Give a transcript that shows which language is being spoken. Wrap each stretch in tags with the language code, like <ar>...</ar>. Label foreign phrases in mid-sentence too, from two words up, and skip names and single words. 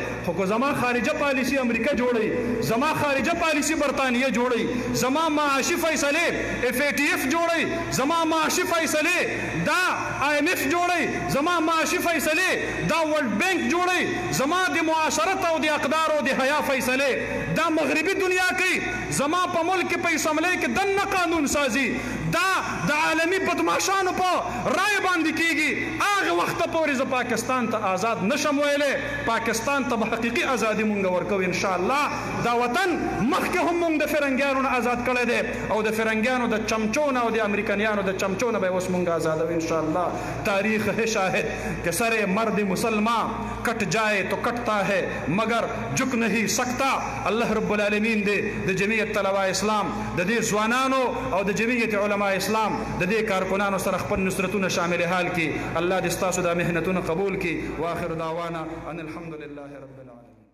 <ps>خو که زما خارجه پالیسي امریکا جوړوي، زما خارجه پالیسي برطانیه جوړوي، زما معاشي فیصلې FATF جوړوي، زما معاشي فیصلې دا IMF جوړوي، زما معاشي فیصلې دا ورلد بانک جوړوي، زما د معاشرت او د اقدار او د حیا فیصلې دا مغربي دنیا کوي، زما په ملک په اسمبلی کې دننه قانون سازي دا د عالمي بدمعشانو په رای باندې کیږي. هغه وخت پورې زه پاکستان ته آزاد نشم ویلی، پاکستان ته به حقیقي ازادي مونږ ورکوو انشاءالله. دا وطن مخکې هم مونږ د فرنګیانو نه آزاد کړی دی او د فرنګیانو د چمچو نه او د امریکایانو د چمچو نه به اوس مونږ آزادوو انشاءالله.</ps> <ur>تاریخ ہے شاہد کہ سر مرد مسلمان کٹ جائے تو کٹتا ہے مگر جھک نہیں سکتا.</ur> <ar>الله رب العالمین</ar> <ps>دې د جمعیت طلبه اسلام د دې ځوانانو او د جمعیت علماء اسلام د دې کارکنانو سره خپل نصرتونه شامل حال کړي. الله دې ستاسو د محنتونو قبول کړي.</ps> <ar>واخر دعوانا ان الحمد لله رب العالمین.</ar>